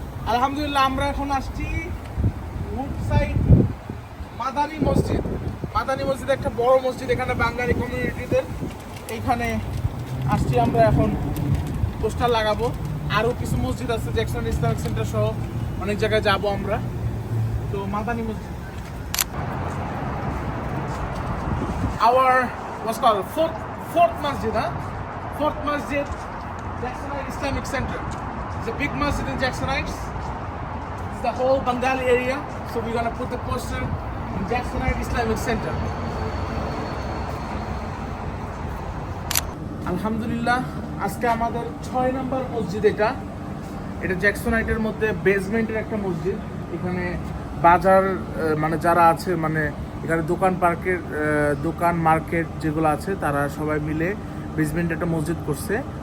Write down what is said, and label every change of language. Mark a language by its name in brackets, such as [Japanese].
[Bangla] আলহামদুলিল্লাহ, আমরা এখন আসছি উডসাইড মাদানী মসজিদ। মাদানী মসজিদ একটা বড় মসজিদ এখানে বাঙালি কমিউনিটিদের। এইখানে আসছি আমরা এখন পোস্টার লাগাবো। আরো কিছু মসজিদ আছে, জ্যাকসন ইসলামিক সেন্টার সহ অনেক জায়গায় যাব আমরা। [English] তো মাদানী মসজিদ our what's called fourth masjid, fourth masjid, Jacksonite Islamic Center. It's a big masjid in Jacksonite. It's the whole Bengali area, so we're gonna put the poster in Jacksonite Islamic Center. [Bangla] আলহামদুলিল্লাহ, আজকে আমাদের 6 নম্বর মসজিদ। এটা জ্যাকসনাইটের মধ্যে বেসমেন্টের একটা মসজিদ। এখানে বাজার মানে যারা আছে, মানে এখানে দোকান মার্কেট যেগুলো আছে তারা সবাই মিলে বেসমেন্টে একটা মসজিদ করছে।